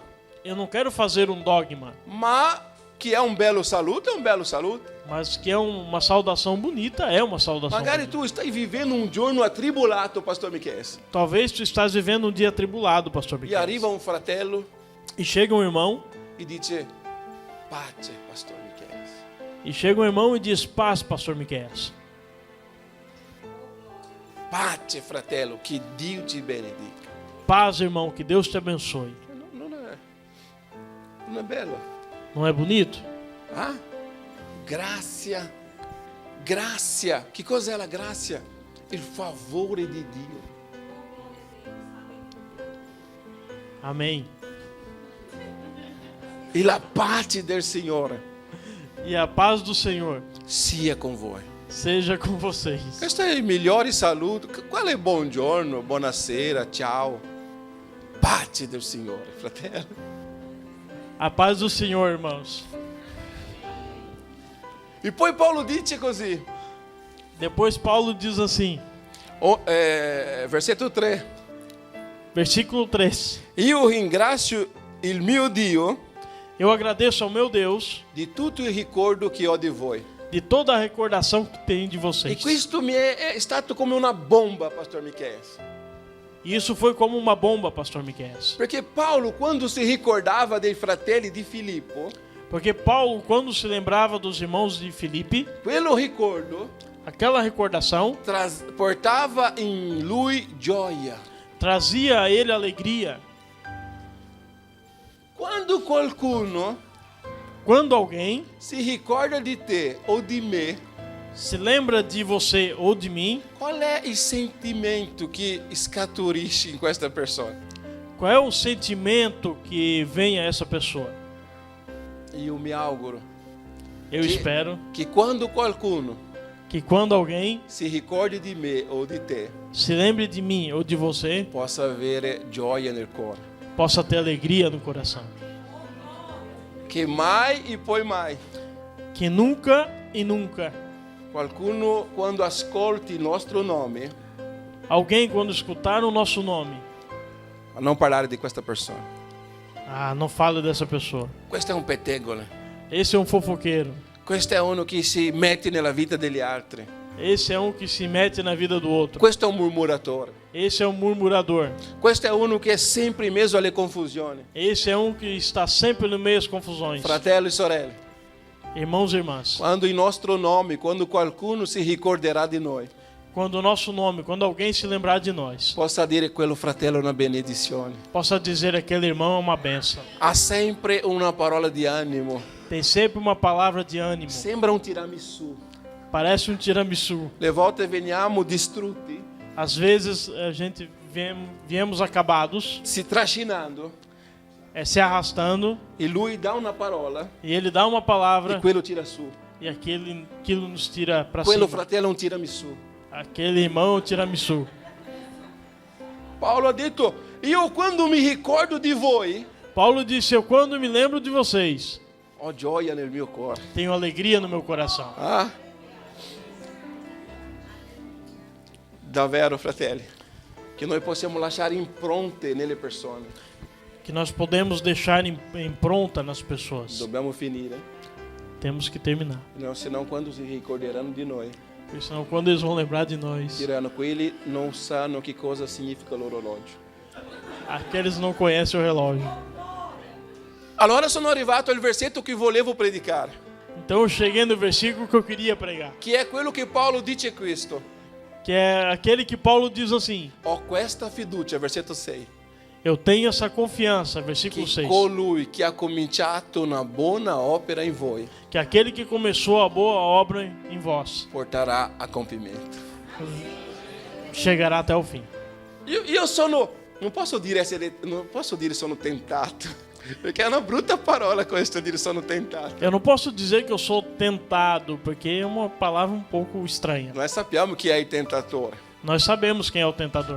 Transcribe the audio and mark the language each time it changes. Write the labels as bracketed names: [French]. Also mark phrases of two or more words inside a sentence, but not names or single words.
[Portuguese] Eu não quero fazer um dogma, [Italian] ma che è un bello saluto, è un bello saluto. [Portuguese] mas que é uma saudação bonita, é uma saudação [Italian] Magari [Portuguese] bonita. [Italian] tu stai vivendo un giorno atribolato, pastor Micheias. [Portuguese] Talvez tu estás vivendo um dia atribulado, pastor [Italian] E [Portuguese] Miquel. [Italian] arriva un fratello [Portuguese] E chega um irmão, [Italian] e dice pace, pastor Micheias. [Portuguese] e diz paz, pastor Miquel. [Italian] Pace, fratello, che Dio ti benedica. [Portuguese] Paz, irmão, que Deus te abençoe. Não é belo? Não é bonito? Ah? Graça. Graça. Que cosa é a graça? [Italian] Il favore di Dio. [Portuguese] Amém. [Italian] E la pace del Signore [Portuguese] E a paz do Senhor [Italian] sia con voi. [Portuguese] seja com vocês. [Italian] Questo è il migliore saluto. Qual è buongiorno, buonasera, ciao? Pace del Signore, fratello. [Portuguese] A paz do Senhor, irmãos. [Italian] E poi Paulo dice così, [Portuguese] Depois Paulo diz assim, [Italian] versetto 3. [Portuguese] versículo 3. [Italian] Io ringrazio il mio Dio [Portuguese] Eu agradeço ao meu Deus [Italian] di tutto il ricordo che ho di voi. [Portuguese] de toda a recordação que tem de [Italian] E [Portuguese] vocês. [Italian] questo mi è stato come una bomba, pastor Michele. [Portuguese] E isso foi como uma bomba, pastor Miqueias. [Italian] Perché Paulo, quando si ricordava dei fratelli di Filippo, [Portuguese] Porque Paulo, quando se lembrava dos irmãos de Filipe, [Italian] quello ricordo [Portuguese] aquela recordação [Italian] portava in lui gioia. [Portuguese] trazia a ele alegria. [Italian] Quando qualcuno [Portuguese] Quando alguém [Italian] si ricorda di te o di me, [Portuguese] se lembra de você ou de mim, [Italian] qual è il sentimento che scaturisce in questa persona? [Portuguese] qual é o sentimento que vem a essa pessoa? [Italian] Io mi auguro [Portuguese] Eu espero [Italian] che quando qualcuno [Portuguese] que quando alguém [Italian] si ricordi di me o di te, [Portuguese] se lembre de mim ou de você, [Italian] possa avere gioia nel cuore. [Portuguese] possa ter alegria no coração. [Italian] Che mai e poi mai [Portuguese] Que nunca e nunca [Italian] qualcuno, quando ascolti il nostro nome, [Portuguese] alguém, quando escutar o nosso nome, [Italian] a non parlare di questa persona. [Portuguese] não fale dessa pessoa. [Italian] Questo è un pettegolo. [Portuguese] Esse é um fofoqueiro. [Italian] Questo è uno che si mette nella vita degli altri. [Portuguese] Esse é um que se mete na vida do outro. [Italian] Questo è un murmuratore. [Portuguese] Esse é um murmurador. [Italian] Questo è uno che è sempre in mezzo alle confusioni. [Portuguese] Esse é um que está sempre no meio das confusões. [Italian] Fratello e sorelle, [Portuguese] Irmãos e irmãs, [Italian] quando il nostro nome, quando qualcuno si ricorderà di noi, [Portuguese] quando o nosso nome, quando alguém se lembrar de nós, [Italian] possa dire quello fratello è una benedizione. [Portuguese] possa dizer aquele irmão é uma benção. [Italian] Ha sempre una parola di animo. [Portuguese] Tem sempre uma palavra de ânimo. [Italian] Sembra un tiramisù. [Portuguese] Parece um tiramisu. [Italian] Le volte veniamo distrutti, [Portuguese] Às vezes a gente viemos acabados, [Italian] si trascinando, [Portuguese] se arrastando, [Italian] e lui dà una parola [Portuguese] e ele dá uma palavra [Italian] e quello tira su. [Portuguese] e aquilo nos tira para [Italian] Quello [Portuguese] cima. [Italian] fratello è un tiramisù. [Portuguese] Aquele irmão é um tiramisu. [Italian] Paolo ha detto, io quando mi ricordo di voi, [Portuguese] Paulo disse: eu quando me lembro de vocês, [Italian] ho gioia nel mio cuore. [Portuguese] tenho alegria no meu coração. Ah? [Italian] Davvero, fratelli, che noi possiamo lasciare impronte nelle persone. [Portuguese] Que nós podemos deixar impronta nas pessoas. [Italian] Dobbiamo finire, [Portuguese] Temos que terminar. [Italian] senão quando si ricorderanno di noi, [Portuguese] Porque senão quando eles vão lembrar de nós, [Italian] diranno, quelli non sanno che cosa significa l'orologio. [Portuguese] aqueles não conhecem o relógio. [Italian] Allora sono arrivato al versetto che volevo predicare, [Portuguese] Então eu cheguei no versículo que eu queria pregar, [Italian] che è quello che Paolo dice questo. [Portuguese] que é aquele que Paulo diz assim: [Italian] Ho questa fiducia, versetto 6, [Portuguese] eu tenho essa confiança, versículo [Italian] che [Portuguese] 6, [Italian] colui che ha cominciato una buona opera in voi [Portuguese] que aquele que começou a boa obra em vós [Italian] porterà a compimento. [Portuguese] chegará até o fim. [Italian] Io sono, non posso dire sono tentato, perché è una brutta parola questo dire sono tentato. [Portuguese] Eu não posso dizer que eu sou tentado, porque é uma palavra um pouco estranha. [Italian] Noi sappiamo chi è il tentatore, [Portuguese] Nós sabemos quem é o tentador,